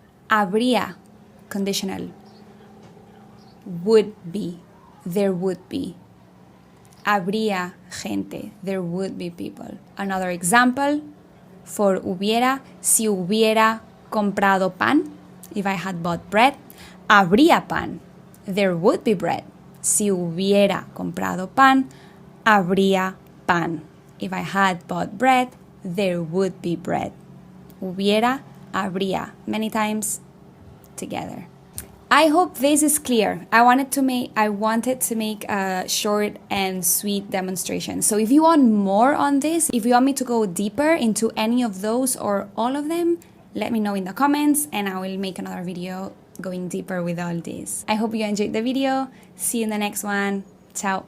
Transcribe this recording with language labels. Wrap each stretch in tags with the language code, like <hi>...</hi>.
<en>Habría, conditional. Would be, there would be.</en> <es>Habría gente,</es> <en>there would be people. Another example for hubiera,</en> <es>si hubiera comprado pan,</es> <en>if I had bought bread,</en> <es>habría pan,</es> <en>there would be bread.</en> <es>Si hubiera comprado pan, habría pan.</es> <en>If I had bought bread, there would be bread. Hubiera, habría, many times together. I hope this is clear. I wanted to make a short and sweet demonstration. So if you want more on this, if you want me to go deeper into any of those or all of them, let me know in the comments and I will make another video going deeper with all this. I hope you enjoyed the video. See you in the next one. Ciao.</en>